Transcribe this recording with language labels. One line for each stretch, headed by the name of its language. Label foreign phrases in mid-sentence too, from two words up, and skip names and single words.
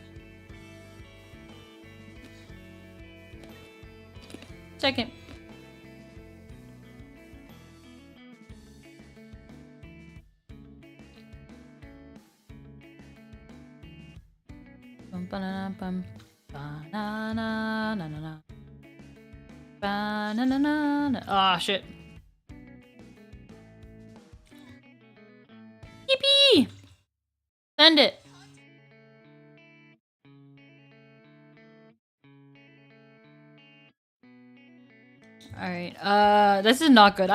English: Second. Bum banana bum banana na na na banana na na. Ah, shit. Yippee! Send it. Alright, this is not good.